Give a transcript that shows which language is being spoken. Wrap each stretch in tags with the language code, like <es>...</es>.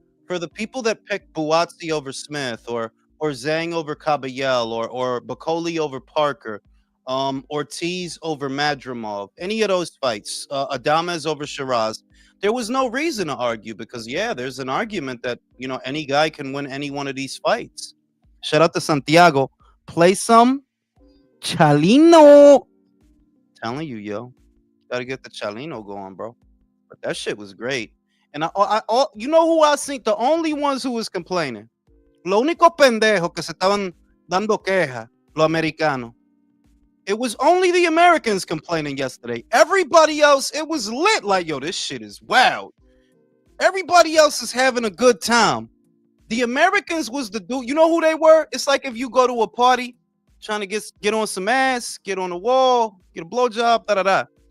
<en>For the people that picked Buatsi over Smith or Zang over Caballel or Bacoli over Parker, Ortiz over Madrimov, any of those fights, Adames over Shiraz, there was no reason to argue because yeah, there's an argument that any guy can win any one of these fights. Shout out to Santiago. Play some Chalino. Telling you, yo, gotta get the Chalino going, bro. But that shit was great. And you know who I think the only ones who was complaining.</en> <es>Lo único pendejo que se estaban dando queja, lo americano.</es> <en>It was only the Americans complaining yesterday. Everybody else, it was lit. Like, yo, this shit is wild. Everybody else is having a good time. The Americans was the dude. You know who they were? It's like if you go to a party trying to get on some ass, get on the wall, get a blowjob, da da da.</en>